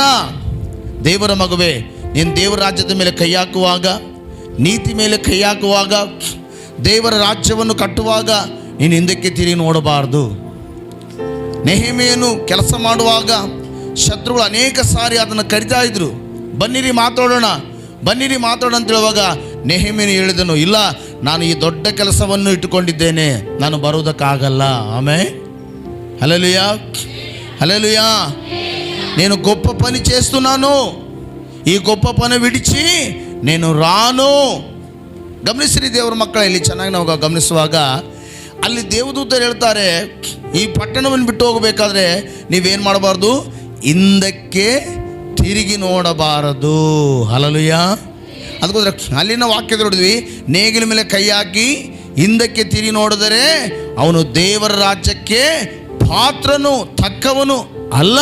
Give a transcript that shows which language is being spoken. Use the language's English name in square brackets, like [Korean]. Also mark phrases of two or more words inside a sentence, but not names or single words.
[Kannada] ದೇವರ ಮಗುವೆ, ನೀನು ದೇವರ ರಾಜ್ಯದ ಮೇಲೆ ಕೈ ಹಾಕುವಾಗ, ನೀತಿ ಮೇಲೆ ಕೈ ಹಾಕುವಾಗ, ದೇವರ ರಾಜ್ಯವನ್ನು ಕಟ್ಟುವಾಗ ನೀನು ಹಿಂದಕ್ಕೆ ತಿರುಗಿ ನೋಡಬಾರ್ದು. ನೆಹೆಮೀಯನು ಕೆಲಸ ಮಾಡುವಾಗ ಶತ್ರುಗಳು ಅನೇಕ ಸಾರಿ ಅದನ್ನು ಕರಿತಾ ಇದ್ರು, ಬನ್ನಿರಿ ಮಾತಾಡೋಣ, ಬನ್ನಿರಿ ಮಾತಾಡೋಣ ಅಂತ ಹೇಳುವಾಗ ನೆಹೆಮೀಯನು ಹೇಳಿದನು, ಇಲ್ಲ, ನಾನು ಈ ದೊಡ್ಡ ಕೆಲಸವನ್ನು ಇಟ್ಟುಕೊಂಡಿದ್ದೇನೆ, ನಾನು ಬರುವುದಕ್ಕಾಗಲ್ಲ. ಆಮೆನ್, [Telugu] హల్లెలూయా హల్లెలూయా. నేను గొప్ప పని చేస్తున్నాను, ఈ గొప్ప పని విడిచి నేను రాను. [Kannada] ಗಮನಿಸಿರಿ ದೇವರ ಮಕ್ಕಳ, ಇಲ್ಲಿ ಚೆನ್ನಾಗಿ ನಾವು ಗಮನಿಸುವಾಗ ಅಲ್ಲಿ ದೇವದೂತರು ಹೇಳ್ತಾರೆ, ಈ ಪಟ್ಟಣವನ್ನು ಬಿಟ್ಟು ಹೋಗಬೇಕಾದ್ರೆ ನೀವೇನು ಮಾಡಬಾರ್ದು? ಹಿಂದಕ್ಕೆ ತಿರುಗಿ ನೋಡಬಾರದು. ಹಲ್ಲೆಲೂಯಾ. ಅದಕ್ಕೋಸ್ಕರ ಅಲ್ಲಿನ ವಾಕ್ಯದ ನೋಡಿದ್ವಿ, ನೇಗಿಲ ಮೇಲೆ ಕೈ ಹಾಕಿ ಹಿಂದಕ್ಕೆ ತಿರುಗಿ ನೋಡಿದರೆ ಅವನು ದೇವರ ರಾಜ್ಯಕ್ಕೆ ಪಾತ್ರನು ತಕ್ಕವನು ಅಲ್ಲ.